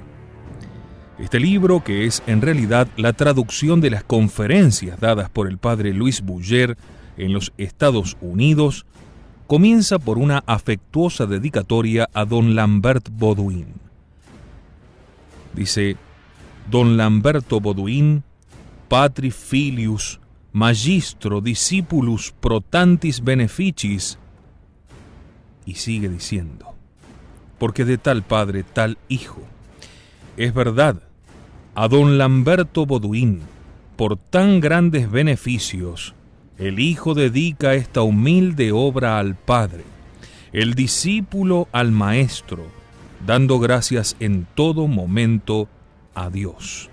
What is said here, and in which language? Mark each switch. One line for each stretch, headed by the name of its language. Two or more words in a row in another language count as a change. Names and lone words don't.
Spanish: Este libro, que es en realidad la traducción de las conferencias dadas por el padre Louis Bouyer en los Estados Unidos, comienza por una afectuosa dedicatoria a don Lambert Baudouin.
Latin: Dice: Don Lamberto Baudouin, patri filius, magistro discipulus pro tantis beneficis.
Spanish: Y sigue diciendo: porque de tal padre, tal hijo. Es verdad, a don Lamberto Baudouin, por tan grandes beneficios, el hijo dedica esta humilde obra al Padre, el discípulo al Maestro, dando gracias en todo momento a Dios.